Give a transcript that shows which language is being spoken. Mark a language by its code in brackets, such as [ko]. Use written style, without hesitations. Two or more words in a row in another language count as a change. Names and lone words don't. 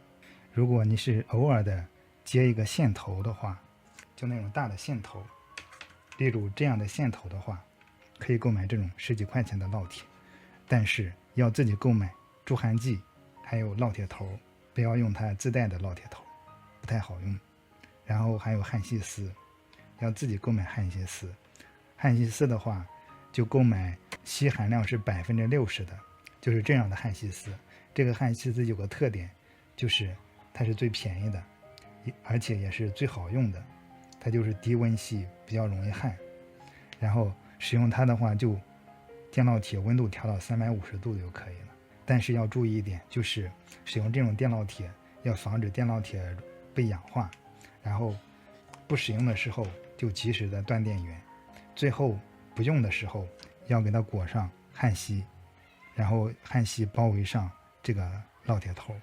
[zh] 如果你是偶爾的接一個線頭的話，就那種大的線頭，例如這樣的線頭的話，可以購買這種10幾塊錢的烙鐵，但是要自己購買助焊劑，還有烙鐵頭，不要用它自帶的烙鐵頭，不太好用。然後還有焊錫絲，要自己購買焊錫絲。焊锡絲的話，就購買锡含量是60%的，就是这樣的焊锡絲。这個焊锡絲有個特點，就是它是最便宜的，而且也是最好用的。它就是低溫锡，比較容易焊。然後使用它的話，就電烙鐵溫度調到350度就可以了。但是要注意一點，就是使用這種電烙鐵要防止電烙鐵被氧化，然後不使用的時候就及時的斷電源，最後不用的时候要給它裹上焊錫，然後焊錫包圍上這個烙鐵頭。